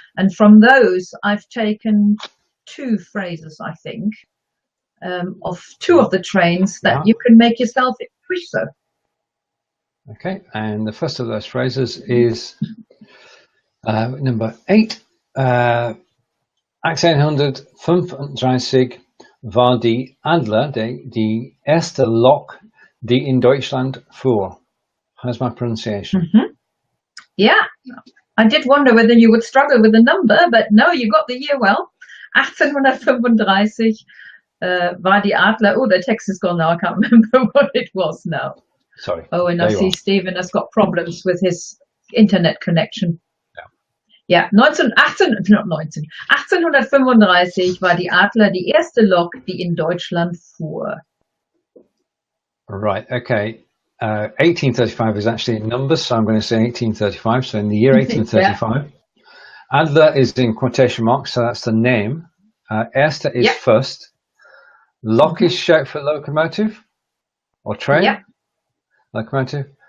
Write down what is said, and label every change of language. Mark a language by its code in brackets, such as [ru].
[en] And from those, I've taken 2 phrases, I think, of 2 of the trains that you can make yourself if you wish so. Okay, and the first of those phrases is number 8. [de] 1835 war die Adler die erste Lok, die in Deutschland fuhr. [en] How's my pronunciation? Yeah, I did wonder whether you would struggle with the number, but no, you got the year well. [de] 1835 war die Adler. [en] Oh, the text is gone now. I can't remember what it was now. Sorry. Oh, and I see Stephen has got problems with his internet connection. [de] Ja, 1835 war die Adler die erste Lok, die in Deutschland fuhr. [en] Right, okay. 1835 is actually a number, so I'm going to say 1835. So in the year 1835, Adler is in quotation marks, so that's the name. Erste is first. Lok is short for locomotive or train. Locomotive.